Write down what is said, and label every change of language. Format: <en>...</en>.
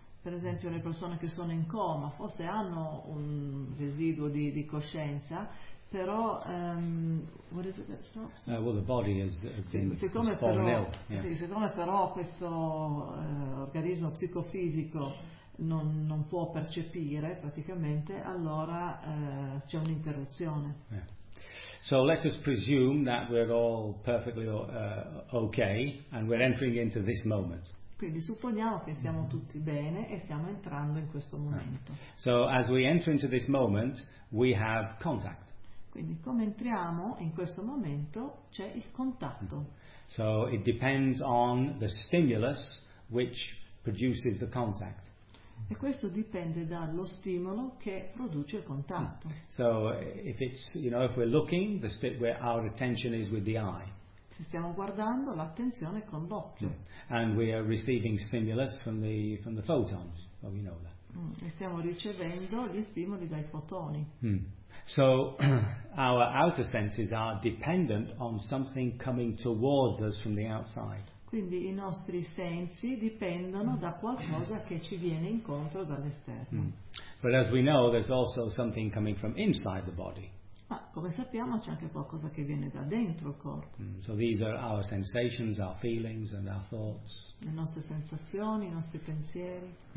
<it>Per esempio, le persone che sono in coma forse hanno un residuo di coscienza, però</it> <en>what is it that stops? Well, the body has been</en> <it>siccome però questo organismo psicofisico non può percepire praticamente, allora c'è un'interruzione.</it> <en>So let us presume that we're all perfectly okay and we're entering into this moment.</en> <it>Quindi supponiamo che siamo tutti bene e stiamo entrando in questo momento.</it> <en>Right. So as we enter into this moment, we have contact.</en> <it>Quindi come entriamo in questo momento, c'è il contatto.</it> <en>So it depends on the stimulus which produces the contact.</en> <it>E questo dipende dallo stimolo che produce il contatto.</it> <en>So if it's, you know, if we're looking, the state where our attention is with the eye.</en> <it>Se stiamo guardando, l'attenzione è con l'occhio.</it> <en>And we are receiving stimulus from the photons. Well, we know that.</en> <it>E stiamo ricevendo gli stimoli dai fotoni.</it> <en>So our outer senses are dependent on something coming towards us from the outside.</en> <it>Quindi i nostri sensi dipendono da qualcosa che ci viene incontro dall'esterno.</it> <en>But as we know, there's also something coming from inside the body.</en> <it>Ma come sappiamo c'è anche qualcosa che viene da dentro il corpo.</it> <en>So these are our sensations, our feelings and our thoughts.</en> <it>Le nostre sensazioni, i nostri pensieri.</it>